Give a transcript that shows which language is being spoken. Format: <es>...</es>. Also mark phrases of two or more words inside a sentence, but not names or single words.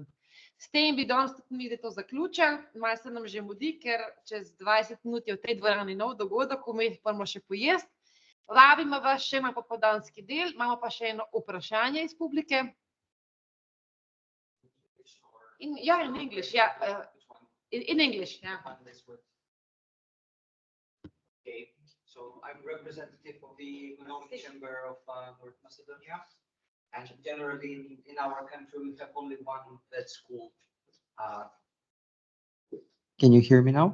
<sl>S tem bi danes tudi mi to zaključili, malo se nam že mudi, ker čez 20 minut je v tej dvorani nov dogodek, vmes moramo še pojesti. Vabimo vas še na popoldanski del, imamo pa še eno vprašanje iz publike.</sl> <en>In English, in English, Okay. So I'm representative of the Economic Chamber of North Macedonia, and generally in our country we have only one vet school. Can you hear me now?</en>